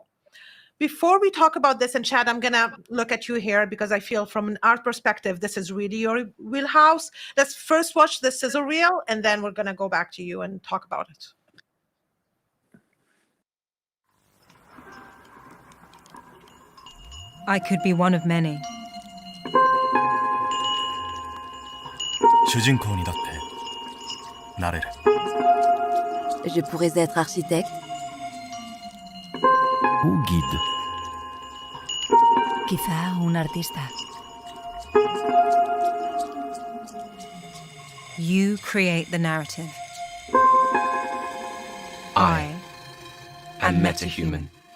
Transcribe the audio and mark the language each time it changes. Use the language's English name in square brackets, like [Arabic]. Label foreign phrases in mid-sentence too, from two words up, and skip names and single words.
[English] Before we talk about this, and Chad, I'm going to look at you here because I feel from an art perspective, this is really your wheelhouse. Let's first watch the sizzle reel, and then we're going to go back to you and talk about it. I could be one of many. [Japanese] 主人公にだってなれる. [French] Je pourrais être architecte. Ou guide. [Spanish] Quizá un artista. [English] You create the narrative. I am Metahuman.